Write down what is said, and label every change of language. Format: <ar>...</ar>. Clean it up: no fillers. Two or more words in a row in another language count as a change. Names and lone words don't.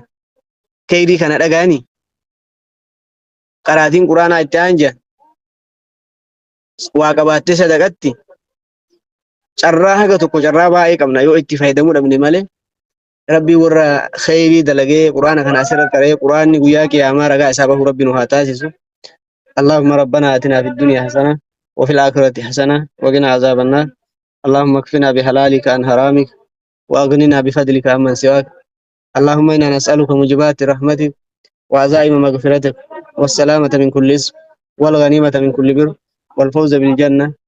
<om>Kheyrii kana dhagaanii qaraatiin quraanaa itti aanja. Waa qabaattee sadaqatti carraa haga tokko carraa baay'ee qabna yoo itti fayyadamuu dhabne malee rabbii warra kheyrii dalagee quraana kana asirratti qaree quraanni guyyaa qiyaamaa ragaa isaa bahu rabbi nu haa taasisu.</om> <ar>اللهم ربنا آتنا في الدنيا حسنة وفي الآخرة حسنة وقنا عذاب النار اللهم اكفنا بحلالك عن حرامك وأغننا بفضلك عمن سواك اللهم إنا نسألك موجبات رحمتك وعزائم مغفرتك والسلامة من كل اسم والغنيمة من كل بر والفوز بالجنة</ar>